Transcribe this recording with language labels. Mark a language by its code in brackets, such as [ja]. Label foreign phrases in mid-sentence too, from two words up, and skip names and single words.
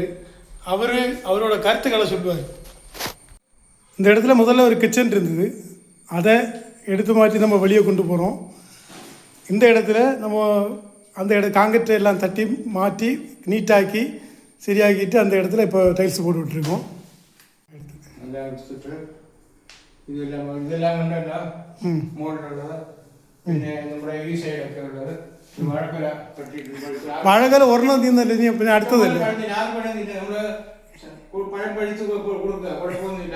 [ta] அவரோட கருத்துக்களை சொல்லுவார். இந்த இடத்துல முதல்ல ஒரு கிச்சன் இருந்தது, அதை எடுத்து மாற்றி நம்ம வெளியே கொண்டு போகிறோம். இந்த இடத்துல நம்ம அந்த காங்கிரீட்டை எல்லாம் தட்டி மாற்றி நீட்டாக்கி சரியாக்கிட்டு அந்த இடத்துல இப்போ டைல்ஸ் போட்டு விட்டுருக்கோம். [ml] മഴക്കാല ഒരെണ്ണം തീർന്നല്ലേ, നീ പിന്നെ അടുത്തതല്ലേ. പഴം പഴിച്ച് കൊടുക്കുക, കുഴപ്പമൊന്നുമില്ല.